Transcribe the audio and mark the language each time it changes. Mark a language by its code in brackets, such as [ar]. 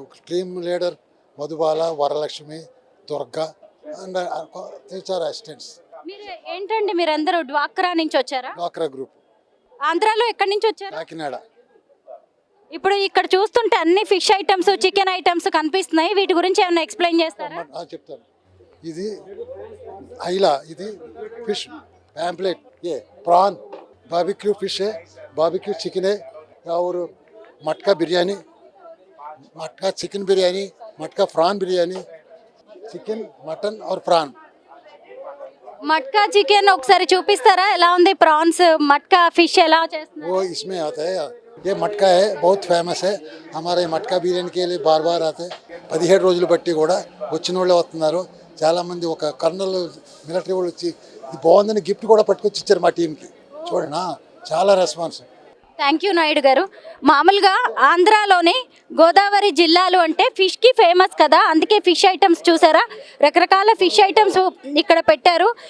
[te] Team leader Madhubala, Varalakshmi, Durga and teacher assistants. మీరు ఏంటండి మీరందరూ డ్వాక్రా నుంచి వచ్చారా? డ్వాక్రా గ్రూప్. ఆంధ్రాలో ఎక్కడి నుంచి వచ్చారు? కాకినాడ. ఇప్పుడు ఇక్కడ చూస్తుంటే అన్ని ఫిష్ ఐటమ్స్, చికెన్ ఐటమ్స్ కనిపిస్తున్నాయి. వీటి గురించి ఏమైనా ఎక్స్ప్లెయిన్ చేస్తారా? చెప్తాను. ఇది ఐలా, ఇది ఫిష్ [hi] पैम्पलेट, ये प्रॉन, बारबेक्यू फिश है, बारबेक्यू चिकन है और मटका बिरयानी, मटका चिकन बिरयानी, मटका फ्रान बिरयानी, चिकन मटन और फ्रान. [te] मटका चिकन ఒకసారి చూపిస్తారా? ఎలా ఉంది ప్రాన్స్, మట్కా ఫిష్ ఎలా చేస్తున్నారు? [hi] वो इसमें आता है. ये मटका है, बहुत फेमस है. हमारे मटका बिरयानी के लिए बार बार आते हैं. [te] 17 రోజులు బట్టి కూడా వచ్చిన వాళ్ళే వస్తున్నారు. చాలా మంది ఒక కర్నల్ మిలిటరీ వాళ్ళు వచ్చి ఇది బాగుందని గిఫ్ట్ కూడా పట్టుకొచ్చి ఇచ్చారు మా టీంకి. చూడండి చాలా రెస్పాన్స్. థ్యాంక్ యూ నాయుడు గారు. మామూలుగా ఆంధ్రాలోని గోదావరి జిల్లాలు అంటే ఫిష్కి ఫేమస్ కదా, అందుకే ఫిష్ ఐటమ్స్ చూసారా, రకరకాల ఫిష్ ఐటమ్స్ ఇక్కడ పెట్టారు.